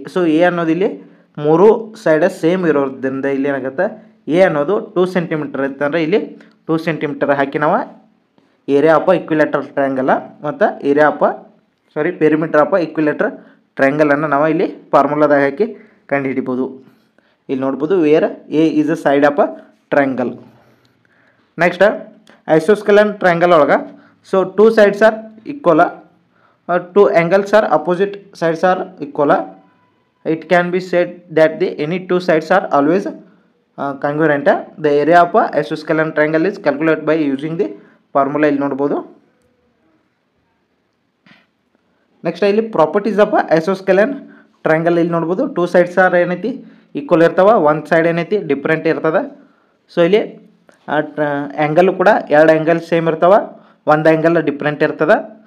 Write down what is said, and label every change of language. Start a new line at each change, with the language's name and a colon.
Kannada: So A ಅನ್ನೋದು ಇಲ್ಲಿ 3 ಸೈಡ same ಇರೋದ್ರಿಂದ ಇಲ್ಲಿ ಏನಾಗುತ್ತೆ A ಅನ್ನೋದು 2 ಸೆಂಟಿಮೀಟರ್ ಇತ್ತಂದರೆ ಇಲ್ಲಿ 2 ಸೆಂಟಿಮೀಟರ್ ಹಾಕಿ ನಾವು ಏರಿಯಾ ಆಫ್ ಈಕ್ವಿಲ್ಯಾಟ್ರಲ್ ಟ್ರಯಾಂಗಲ್ ಮತ್ತು area of perimeter of equilateral ಟ್ರಯಾಂಗಲನ್ನು ನಾವು ಇಲ್ಲಿ ಫಾರ್ಮುಲಾದಾಗ ಹಾಕಿ ಕಂಡುಹಿಡಿಬೋದು. ಇಲ್ಲಿ ನೋಡ್ಬೋದು
English: Where A is a side of triangle. Next isosceles triangle ಒಳಗೆ so 2 sides are equal, 2 angles are opposite sides are equal. It can be said that the any 2 sides are always congruent. The area of isosceles triangle is calculated by using the formula.
Kannada: ಇಲ್ಲಿ ನೋಡ್ಬೋದು.
English: next ಇಲ್ಲಿ properties of isosceles triangle
Kannada: ಇಲ್ಲಿ ನೋಡ್ಬೋದು. 2 sides R ಏನೈತಿ equal ಇರ್ತಾವೆ, 1 side ಏನೈತಿ different ಇರ್ತದೆ. So ಇಲ್ಲಿ ಆ್ಯಂಗಲ್ ಕೂಡ 2 ಆ್ಯಂಗಲ್ ಸೇಮ್ ಇರ್ತಾವೆ, 1 ಆ್ಯಂಗಲ್ ಡಿಫ್ರೆಂಟ್ ಇರ್ತದೆ.